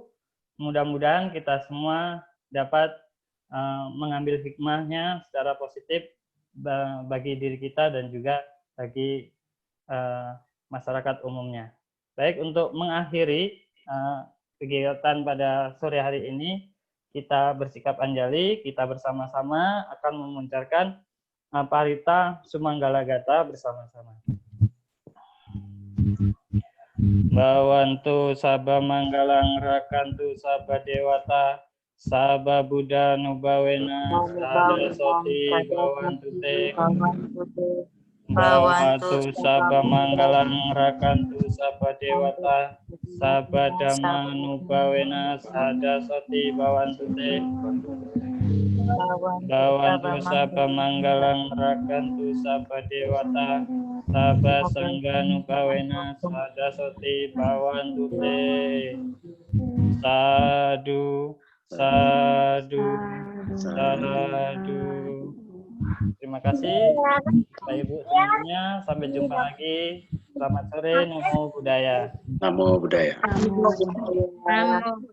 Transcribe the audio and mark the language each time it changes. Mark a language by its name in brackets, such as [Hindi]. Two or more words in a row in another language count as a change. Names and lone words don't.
[Indonesian] Mudah-mudahan kita semua dapat mengambil hikmahnya secara positif bagi diri kita dan juga bagi masyarakat umumnya. Baik, untuk mengakhiri kegiatan pada sore hari ini, kita bersikap anjali, kita bersama-sama akan memunculkan Parita Sumanggala Gata bersama-sama. [Pali] Bawantu Sabha Manggalang Rakantu Sabha Dewata Sabha Buddha Nubawena Sada Soti Bawantu Te Bawantu Sabha Manggalang Rakantu Sabha Dewata Sabha Dhamma Nubawena Sada Soti Bawantu Te Bawantu Sabha Manggalang Rakantu Sabha Dewata Sabha Sangha Nubawena Sada Soti Bawantu Te. Sadu, sadu, sadu. [Indonesian] Terima kasih Bapak Ibu semuanya. Sampai jumpa lagi. Selamat sore. [Pali] Namo Buddhaya. Namo Buddhaya. Namo Buddhaya.